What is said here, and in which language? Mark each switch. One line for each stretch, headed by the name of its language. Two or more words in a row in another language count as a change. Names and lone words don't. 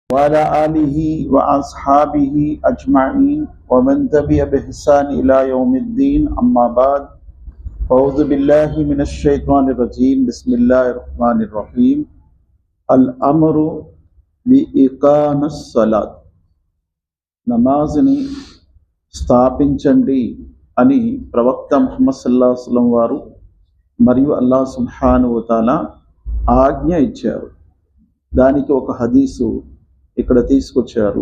Arabic: وعلى آله وأصحابه أجمعين ومن تبع بإحسان إلى يوم الدين أما بعد أعوذ بالله من الشيطان الرجيم بسم الله الرحمن الرحيم الأمر بإقام الصلاة
Telugu: నమాజ్ని స్థాపించండి అని ప్రవక్త ముహమ్మద్
Arabic: صلى الله عليه وسلم
Telugu: వారు మరియు అల్లాహ్
Arabic: سبحانه وتعالى
Telugu: ఆజ్ఞ ఇచ్చారు. దానికి ఒక హదీసు ఇక్కడ తీసుకొచ్చారు.